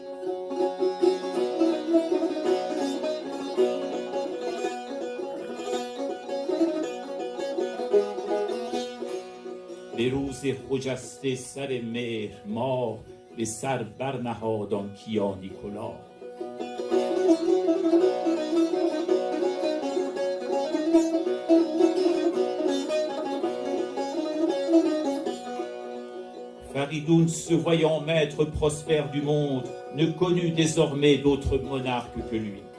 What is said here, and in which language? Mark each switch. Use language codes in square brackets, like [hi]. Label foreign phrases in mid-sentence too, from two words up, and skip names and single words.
[fa] به روز خجسته سر مهر ماه به سر برنهاد آن کیانی کلاه [fr] Faridoun, se voyant maître prospère du monde, ne connut désormais d'autre monarque que lui.